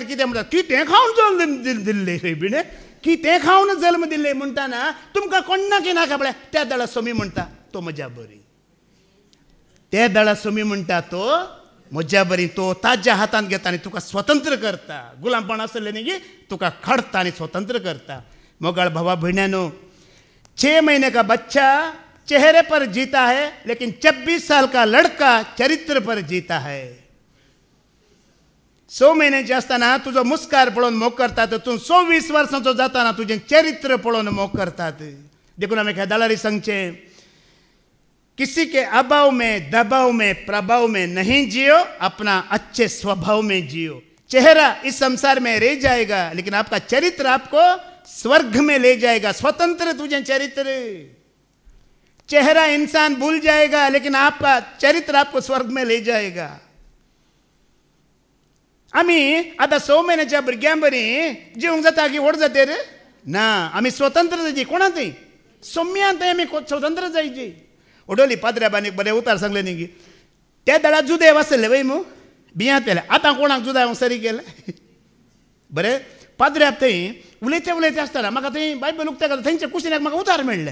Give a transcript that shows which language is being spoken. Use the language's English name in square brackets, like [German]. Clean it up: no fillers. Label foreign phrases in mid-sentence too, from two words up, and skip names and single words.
[Konkani] कितें म्हणटा कितें खावन जल्म दिल्ले खंय बिणे कितें खावन जल्म दिल्ले म्हणटाना तुमकां कोण्णा की नाका पळय त्या दळा सोमी म्हणटा तो म्हज्या बरी ते दळा सोमी म्हणटा तो म्हज्या बरी तो ताज्या हातान घेता आनी तुका स्वतंत्र करता गुलामपण आसलें न्ही गी तुका खडता आनी स्वतंत्र करता मोगाळ भावा भयण्यानो [Hindi] 6 महीने का बच्चा चेहरे पर जीता है लेकिन 26 साल का लड़का चरित्र पर जीता है [Konkani] 6 महिन्याचे असताना तुझो मुस्कार पळोवन मोग करतात तूं 26 वर्सांचो जाताना तुजें चरित्र पळोवन मोग करतात देखून आमी खेदाळारी सांगचें [Hindi] किसी के अभाव में, दबाव में, प्रभाव में नहीं जियो, अपना अच्छे स्वभाव में जियो। चेहरा इस संसार में रह जाएगा, लेकिन आपका चरित्र आपको स्वर्ग में ले जाएगा। स्वतंत्र तुझे चरित्र, चेहरा इंसान भूल जाएगा, लेकिन आपका चरित्र आपको स्वर्ग में ले जाएगा। [Konkani] आम्ही आता 6 महिन्याच्या भुरग्यां बरी जीवंक जाता की व्हड जाते रे ना, आम्ही स्वतंत्र जायची। कोणा थंय सोम्यांत आम्ही स्वतंत्र जायची। उडोली पाद्र्याबानी बरे उतार सांगले न्ही की त्या दळा जुदे वाचले वय मू बियांत पेले, आतां कोणाक जुदा सरी केले बरे पाद्र्याब थंय उलयते उलयते आसतना म्हाका थंय बायबल उक्ते करता थंयच्या कुशिनाक म्हाका उतार मेळ्ळे।